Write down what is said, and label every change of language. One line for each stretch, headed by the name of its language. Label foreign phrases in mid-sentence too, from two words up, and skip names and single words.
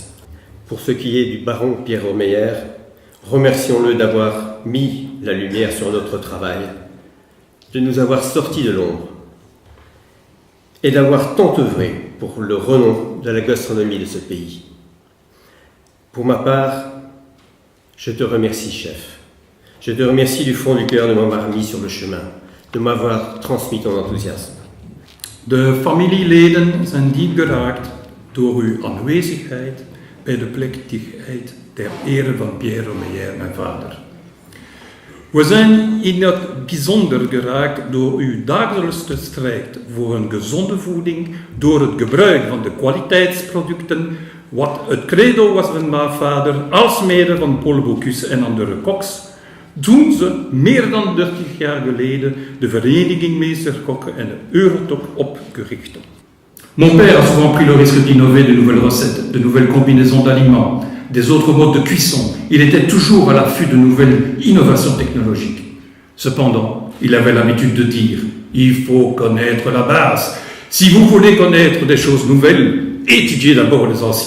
French: Pour ce qui est du baron Pierre Romeyer, remercions-le d'avoir mis la lumière sur notre travail, de nous avoir sortis de l'ombre et d'avoir tant œuvré pour le renom de la gastronomie de ce pays. Pour ma part, je te remercie, chef. Je te remercie du fond du cœur de m'avoir mis sur le chemin, de m'avoir transmis ton enthousiasme.
Dutch: De familieleden zijn diep geraakt door uw aanwezigheid bij de plechtigheid ter ere van Pierre Romeyer, mijn vader. We zijn in het bijzonder geraakt door uw dagelijkse strijd voor een gezonde voeding, door het gebruik van de kwaliteitsproducten, wat het credo was van mijn vader, alsmede van Paul Bocuse en andere koks, toen ze meer dan 30 jaar geleden de vereniging Meesterkokken en de Eurotok opgericht.
French: Mon père a souvent pris le risque d'innover de nouvelles recettes, de nouvelles combinaisons d'aliments, des autres modes de cuisson. Il était toujours à l'affût de nouvelles innovations technologiques. Cependant, il avait l'habitude de dire « Il faut connaître la base. Si vous voulez connaître des choses nouvelles, étudiez d'abord les anciennes.